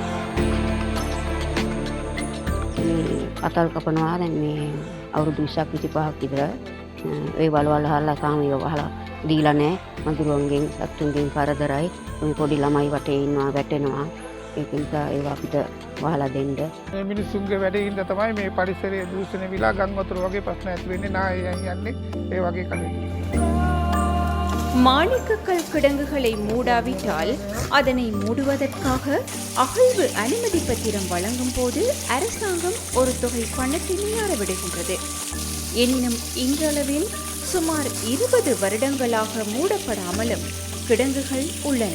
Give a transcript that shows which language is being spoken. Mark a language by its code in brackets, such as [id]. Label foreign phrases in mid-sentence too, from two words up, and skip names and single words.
[si] පතල් කපනවා දැන් මේ අවුරුදු 20ක් 25ක් විතර ඒ වලවල් හරලා තාම ඒව වහලා දීලා නැහැ. මදුරුවන්ගෙන් සතුන්ගෙන් කරදරයි. මේ පොඩි ළමයි වටේ ඉන්නවා වැටෙනවා. ඒක නිසා ඒව අපිට වහලා දෙන්න. මේ මිනිස්සුන්ගේ වැඩේ හින්දා තමයි මේ පරිසරයේ දූෂණය විලා ගම් වතුර වගේ ප්‍රශ්න ඇති වෙන්නේ. යන්නේ ඒ වගේ කඩේ. [ta] மாணிக்கக்கல் கிடங்குகளை மூடாவிட்டால் அதனை மூடுவதற்காக அகழ்வு அனுமதி பத்திரம் வழங்கும் போது அரசாங்கம் ஒரு தொகை பணத்தினை அறவிடுகின்றது. எனினும் இன்றளவில் சுமார் 20 வருடங்களாக மூடப்படாமலும் கிடங்குகள் உள்ளன.